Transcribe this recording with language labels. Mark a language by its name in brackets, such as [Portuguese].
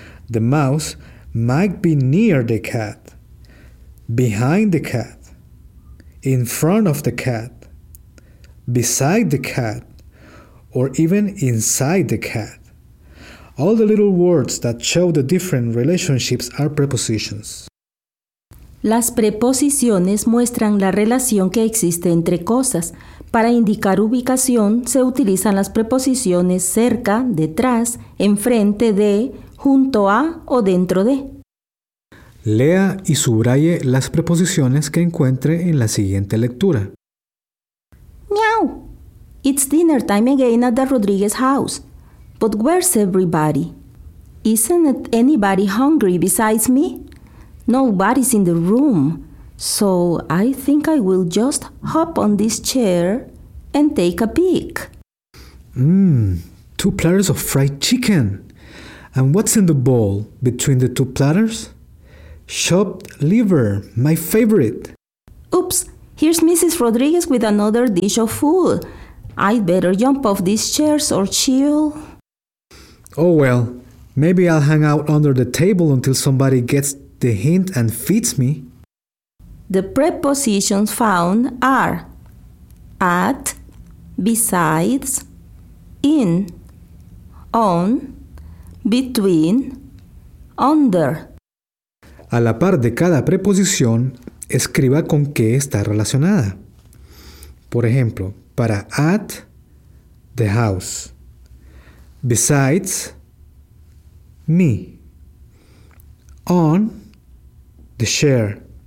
[English] The mouse might be near the cat, behind the cat, in front of the cat, beside the cat, or even inside the cat. All the little words that show the different relationships are prepositions. [Spanish] Las preposiciones muestran la relación que existe entre cosas. Para indicar ubicación, se utilizan las preposiciones cerca, detrás, enfrente de, junto a o dentro de. Lea y subraye las preposiciones que encuentre en la siguiente lectura. ¡Meow! [English] It's dinner time again at the Rodriguez house. But where's everybody? Isn't anybody hungry besides me? Nobody's in the room, so I think I will just hop on this chair and take a peek. Two platters of fried chicken. And what's in the bowl between the two platters? Chopped liver, my favorite. Oops, Here's Mrs. Rodriguez with another dish of food. I'd better jump off these chairs or chill. Oh well, maybe I'll hang out under the table until somebody gets the hint and feeds me. The prepositions found are at, besides, in, on, between, under. [Spanish] A la par de cada preposición, escriba con qué está relacionada. Por ejemplo, para at, [English] the house. Besides, me. On, the chair.